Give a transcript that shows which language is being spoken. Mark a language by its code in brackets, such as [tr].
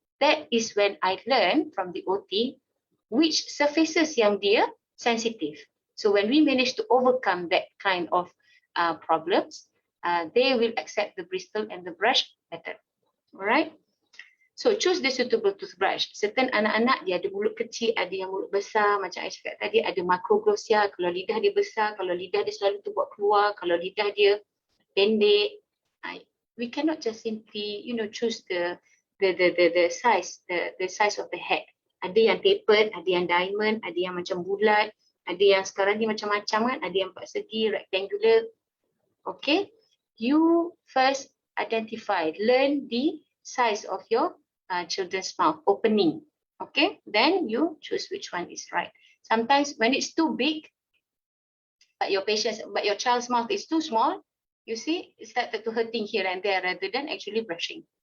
[en] That is when I learned from the OT which surfaces [ms] yang dia [en] sensitive. So when we manage to overcome that kind of problems, they will accept the bristle and the brush better. Alright? So choose the suitable toothbrush. [ms] Certain anak-anak dia ada mulut kecil, ada yang mulut besar. Macam saya cakap tadi, ada macroglossia. Kalau lidah dia besar, kalau lidah dia selalu terbuat keluar, kalau lidah dia pendek. [en] We cannot just simply, choose the size, the size of the head. [ms] Ada yang tapered, ada yang diamond, ada yang macam bulat, ada yang sekarang ni macam-macam kan, ada yang 4 segi, rectangular. [en] Okay, you first identify, learn the size of your children's mouth opening. Okay, then you choose which one is right. Sometimes when it's too big, but your child's mouth is too small, you see, it started to hurting here and there rather than actually brushing.